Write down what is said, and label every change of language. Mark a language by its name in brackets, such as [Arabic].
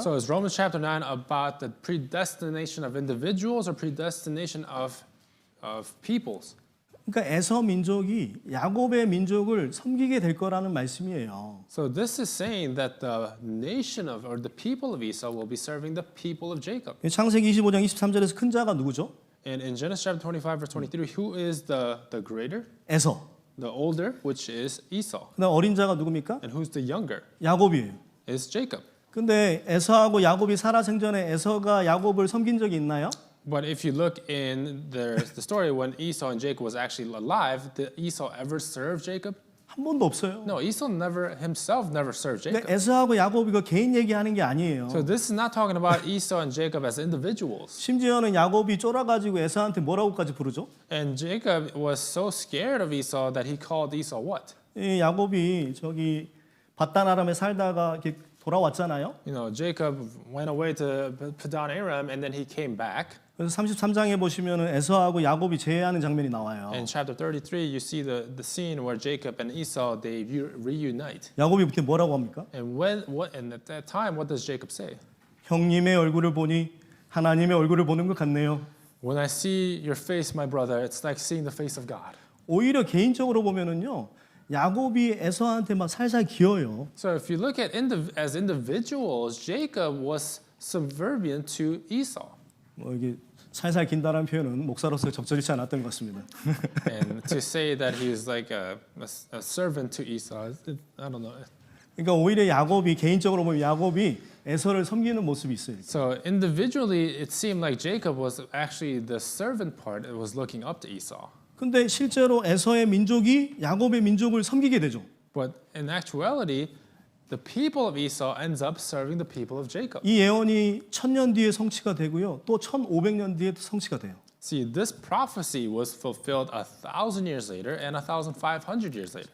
[English] So is Romans chapter 9 about the predestination of individuals or predestination of peoples? [Korean] 그러니까 에서 민족이 야곱의 민족을 섬기게 될 거라는 말씀이에요. [English] So this is saying that the nation of or the people of Esau will be serving the people of Jacob. [Korean] 창세기 25장 23절에서 큰 자가 누구죠? [English] And in Genesis chapter 25 verse 23, who is the greater? [Korean] 에서. [English] The older, which is Esau. [Korean] 그다음 어린 자가 누굽니까? [English] And who's the younger? [Korean] 야곱이에요. [English] is Jacob. [Korean] 근데 에서하고 야곱이 살아생전에 에서가 야곱을 섬긴 적이 있나요? [English] But if you look in the story when Esau and Jacob was actually alive, did Esau ever serve Jacob? [Korean] 한 번도 없어요. [English] No, Esau never served Jacob. [Korean] 그러니까 에서하고 야곱 이거 개인 얘기하는 게 아니에요. [English] So this is not talking about Esau and Jacob as individuals. [Korean] 심지어는 야곱이 쫄아가지고 에서한테 뭐라고까지 부르죠? [English] And Jacob was so scared of Esau that he called Esau what? [Korean] 이 야곱이 저기 바단 아람에 살다가 이렇게 돌아왔잖아요. [English] You know, Jacob went away to Padan Aram and then he came back. [Korean] 그래서 33장에 보시면은 에서하고 야곱이 제외하는 장면이 나와요. [English] In chapter 33, you see the scene where Jacob and Esau they reunite. [Korean] 야곱이 그때 뭐라고 합니까? [English] And at that time, what does Jacob say? [Korean] 형님의 얼굴을 보니 하나님의 얼굴을 보는 것 같네요. [English] When I see your face, my brother, it's like seeing the face of God. [Korean] 오히려 개인적으로 보면은요, 야곱이 에서한테 막 살살 기어요. [English] So if you look at as individuals, Jacob was subservient to Esau. [Korean] 뭐 이게 살살 긴다는 표현은 목사로서 적절치 않았던 것 같습니다. [English] And to say that he is like a servant to Esau, I don't know. [Korean] 그러니까 오히려 야곱이 개인적으로 보면 야곱이 에서를 섬기는 모습이 있어요. [English] So individually, it seemed like Jacob was actually the servant part that was looking up to Esau. [Korean] 근데 실제로 에서의 민족이 야곱의 민족을 섬기게 되죠. [English] But in actuality, the people of Esau ends up serving the people of Jacob. [Korean] 이 예언이 1000년 뒤에 성취가 되고요. 또 1500년 뒤에 성취가 돼요. [English] See, this prophecy was fulfilled 1,000 years later and 1,500 years later.